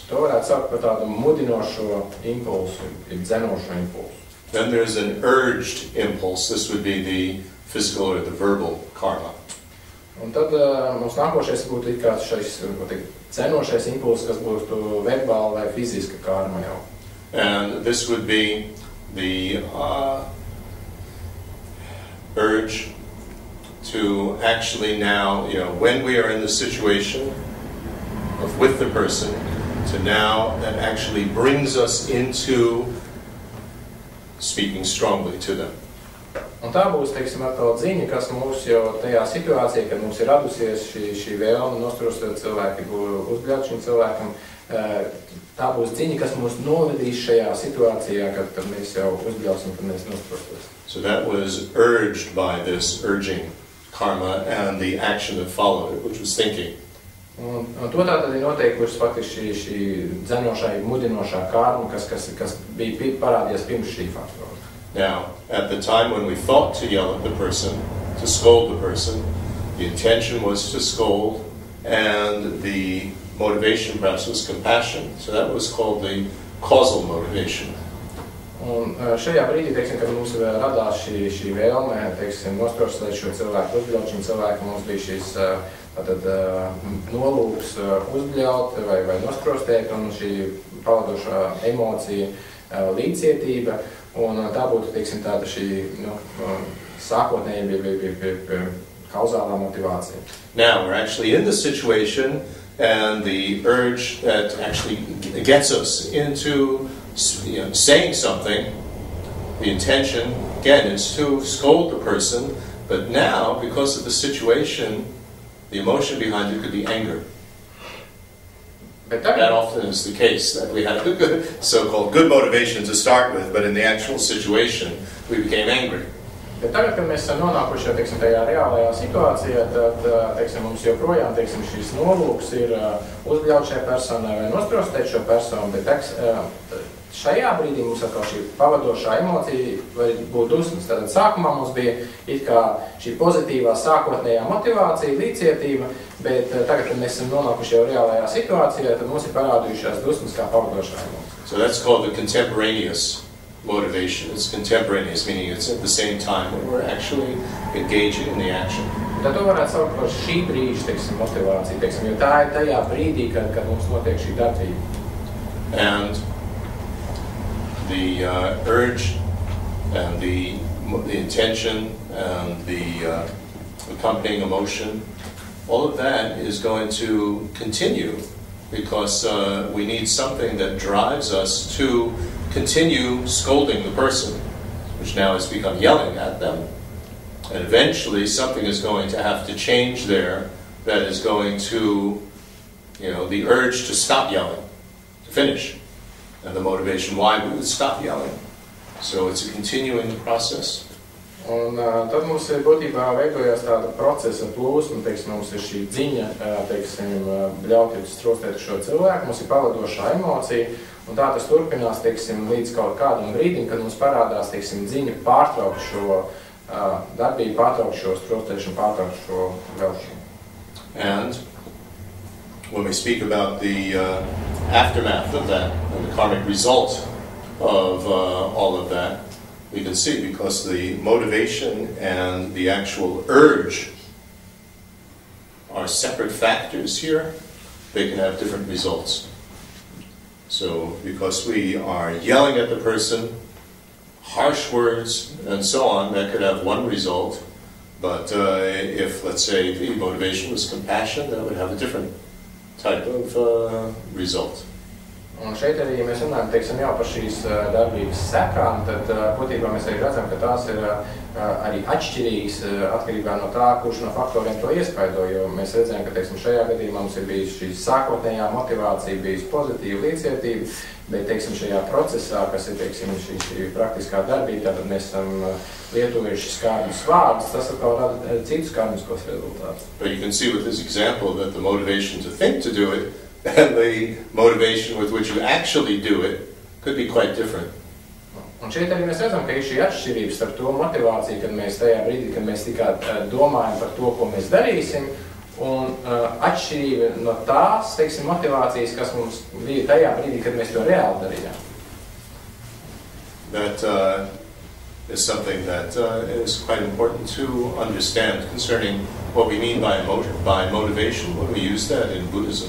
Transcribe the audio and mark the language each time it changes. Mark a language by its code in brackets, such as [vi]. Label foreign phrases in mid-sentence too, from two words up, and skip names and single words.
[lv] To varētu saukt par tādu mudinošo impulsu, dzenošo impulsu. [en] Then there's an urged impulse. This would be the physical or the verbal karma. [lv] Un tad mums nākošais būtu kā šis dzenošais impulss, kas būtu verbāla vai fiziska karma jau. [en] And this would be the urge to actually now, you know, when we are in the situation of with the person, to now that actually brings us into speaking strongly to them. [lv] Un tā būs, teiksim, atkal ziņa, kas mūs jau tajā situācijā, kad mums ir radusies šī vēlme nostrostēt cilvēku, uzbļaut šim cilvēkam, tā būs ziņa, kas mūs novedīs šajā situācijā, kad mēs jau uzbļausim, kad mēs nostrostos. [en] So that was urged by this urging karma and the action that followed it, which was thinking. [lv] Un to tātad ir noteikuši faktiski šī dzenošā, mudinošā karma, kas bija parādījies pirms šī faktora. [en] Now, at the time when we thought to yell at the person, to scold the person, the intention was to scold, and the motivation perhaps was compassion. So that was called the causal motivation. [lv] Un šajā brīdī, teiksim, kad mums radās šī vēlme, teiksim, nostrostēt šo cilvēku, uzbļaut šim cilvēkam, mums bija šīs nolūks uzbļaut vai nostrostēt, un šī pavadošā emocija līdzcietība, un tā būtu, teiksim, tāda šī, sākotnēji bija kauzālā motivācija. [en] Now, we're actually in the situation, and the urge that actually gets us into saying something, the intention, again, is to scold the person, but now, because of the situation, the emotion behind it could be anger. That often is the case, that we had a good, so-called good motivation to start with, but in the actual situation, we became angry. [lv] Bet tagad, kad mēs esam nonākuši teiksim, tajā reālajā situācijā, tad teiksim, mums joprojām teiksim, šīs nolūks ir uzbļaut šai personai vai nostrostēt šo personu, bet šajā brīdī mums atkal šī pavadošā emocija var būt dusmas. Tātad sākumā mums bija it kā šī pozitīvā sākotnējā motivācija, līdzcietība, bet tagad, kad mēs esam nonākuši jau reālajā situācijā, tad mums ir parādījušās dusmas kā pavadošā emocija. [en] So that's called the contemporaneous motivation. It's contemporaneous, meaning it's at the same time when we're actually engaging in the action. [lv] Tad to varētu saukt par šī brīža, teiksim, motivāciju, teiksim, jo tā ir tajā brīdī, kad mums notiek šī darbība. [en] And the urge and the intention and the accompanying emotion, all of that is going to continue because we need something that drives us to continue scolding the person, which now has become yelling at them. And eventually something is going to have to change there that is going to, the urge to stop yelling, to finish. And the motivation why we would stop yelling. So it's a continuing process. [lv] Un tad mums ir būtībā veidojās tāda procesa plūsma, teiksim, mums ir šī dziņa, teiksim, ļaut trostēt šo cilvēku, mums ir pavadošā emocija, un tā tas turpinās, teiksim, līdz kaut kādam brīdim, kad mums parādās, teiksim, dziņa pārtraukt šo darbību, pārtraukt šo trostēšanu, pārtraukt šo ļaušanu. [en] And when we speak about the aftermath of that, and the karmic result of all of that, we can see because the motivation and the actual urge are separate factors here, they can have different results. So because we are yelling at the person, harsh words and so on, that could have one result, but if, let's say, the motivation was compassion, that would have a different type of result. [lv] Un šeit arī, ja mēs runājam, teiksim, jau par šīs darbības sekām, tad būtībā mēs arī redzam, ka tās ir arī atšķirīgas atkarībā no tā, kurš no faktoriem to iespaido, jo mēs redzam, ka, teiksim, šajā gadījumā mums ir bijusi šī sākotnējā motivācija, bijusi pozitīva līdzcietība, bet, teiksim, šajā procesā, kas ir, teiksim, šī praktiskā darbība, tātad mēs esam lietojuši skārnus vārdus, tas atkal rada citus skārniskos rezultātus. [en] But you can see with this example that the motivation to think to do it and the motivation with which you actually do it could be quite different. [lv] Un šeit arī mēs redzam, ka ir šī atšķirība starp to motivāciju, kad mēs tajā brīdī, kad mēs tikai domājam par to, ko mēs darīsim, un atšķirība no tās, teiksim, motivācijas, kas mums bija tajā brīdī, kad mēs to reāli darījām. [en] That is something that is quite important to understand concerning what we mean by motivation when we use that in Buddhism.